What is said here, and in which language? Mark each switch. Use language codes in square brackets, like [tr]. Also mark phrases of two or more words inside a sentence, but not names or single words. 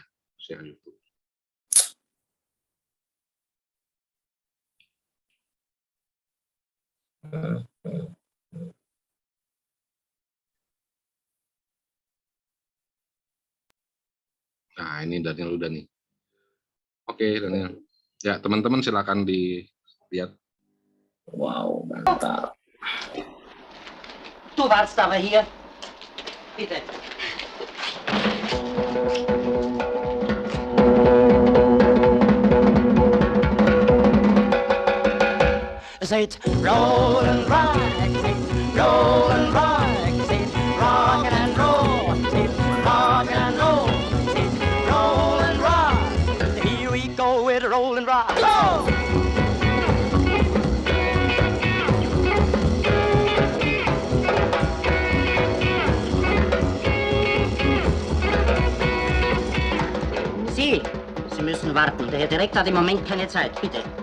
[id] Share YouTube. Nah, ini Daniel udah nih. Oke, Daniel. Ya, teman-teman silakan dilihat. Wow, mantap. [de] Du warst aber hier. Bitte. [en] Seht roll and rock, seht roll and rock, seht rock and roll, seht rock and roll, seht roll and rock. Here we go with roll and rock. Go! [de] Sie müssen warten. Der Herr Direktor hat im Moment keine Zeit. Bitte.